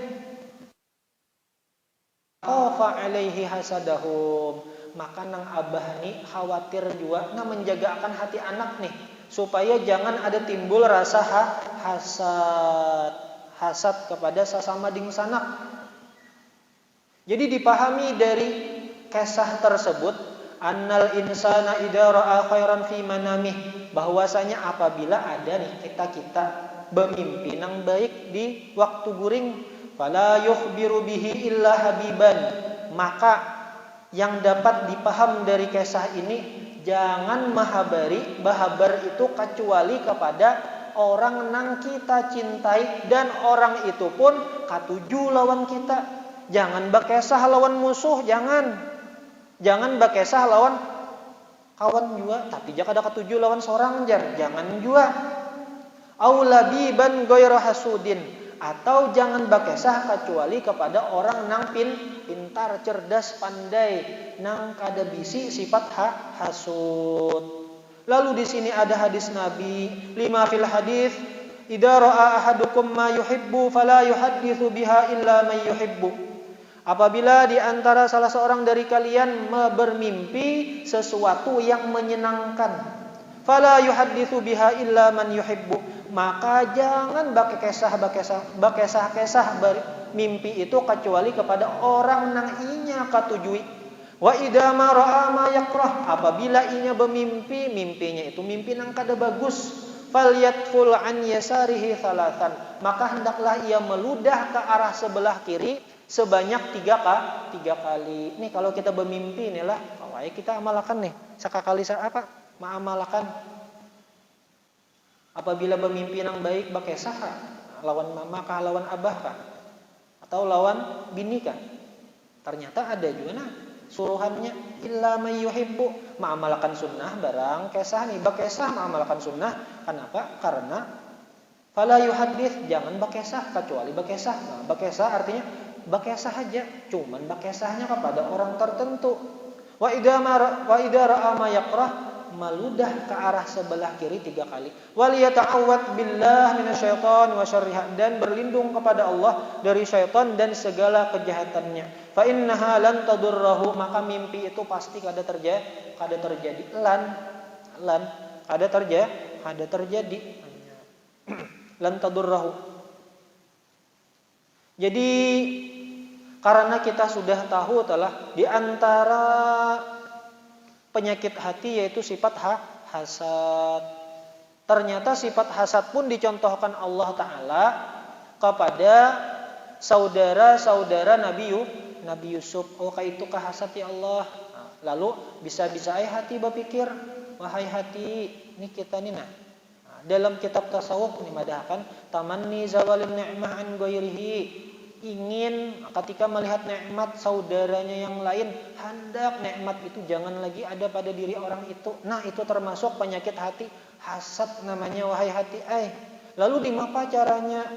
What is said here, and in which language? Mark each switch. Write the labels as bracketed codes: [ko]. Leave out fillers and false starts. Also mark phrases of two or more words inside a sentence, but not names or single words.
[ar] خاف عليه حسدهم, [bjn] maka nang abah nih khawatir juga menjaga akan hati anak nih supaya jangan ada timbul rasa hasad kepada sesama ding sanak. Jadi dipahami dari kisah tersebut [ar] أن الإنسان إذا رأى خيرا في منامه, [bjn] bahwasanya apabila ada nih kita bermimpi nang baik di waktu guring, [ar] فلا يخبر به إلا حبيبا, [bjn] maka yang dapat dipaham dari kisah ini, jangan bahabar itu kecuali kepada orang nang kita cintai, dan orang itu pun katuju lawan kita. Jangan bakesah lawan musuh, jangan bakesah lawan kawan jua, tapi jika ada ketujuh lawan seorang jangan jua. [ar] أو لبيبا غير حسود, [bjn] atau jangan bakesah kecuali kepada orang nang pintar, cerdas, pandai, nang kada bisi sifat hasud. Lalu di sini ada hadis Nabi, [ar] لما في الحديث, إذا رأى أحدكم ما يحب فلا يحدث بها إلا من يحب. [bjn] Apabila di antara salah seorang dari kalian bermimpi sesuatu yang menyenangkan, [ar] فلا يحدث بها إلا من يحب, [bjn] maka jangan bakesah mimpi itu kecuali kepada orang nang inya katujui. [ar] وإذا ما رأى ما يكره, [bjn] apabila inya bermimpi, mimpinya itu mimpi nang kada bagus, [ar] فليتفل عن يساره ثلاثا, [bjn] maka hendaklah ia meludah ke arah sebelah kiri sebanyak 3 kali. Nih kalau kita bermimpi inilah, kita amalkan nih. Sekali apa? Maamalkan. Apabila bermimpi yang baik bakesah lawan mama kah, lawan abah kah, atau lawan bini kah? Ternyata ada juga suruhannya [ar] إلا من يحب, [bjn] maamalkan sunnah barang kesah nih, bakesah maamalkan sunnah. Kenapa? Karena [ar] فلا يحدث, [bjn] jangan bakesah kecuali bakesah. Nah, bakesah artinya bakesah aja, cuman bakesahnya kepada orang tertentu. [ar] وإذا رأى ما يكره, [bjn] maludah ke arah sebelah kiri 3 kali. [ar] وليتعوذ بالله من الشيطان وشرها, [bjn] dan berlindung kepada Allah dari syaitan dan segala kejahatannya. [ar] فإنها لن تضره, [bjn] maka mimpi itu pasti kada terjadi. Kada terjadi. [ar] لن تضره. [bjn] Jadi karena kita sudah tahu telah di antara penyakit hati yaitu sifat hasad. Ternyata sifat hasad pun dicontohkan Allah Ta'ala kepada saudara-saudara Nabi Yusuf. Oh, kayak itu kah hasad [ar] يا الله. [bjn] Lalu bisa-bisa hati berpikir, wahai hati, ini kita nih dalam kitab tasawuf ini madahkan [ar] تمني زوال النعمة عن غيره, [bjn] ingin ketika melihat nikmat saudaranya yang lain, hendak nikmat itu jangan lagi ada pada diri orang itu. Nah, itu termasuk penyakit hati, hasad namanya, wahai hati. Lalu dimapa caranya?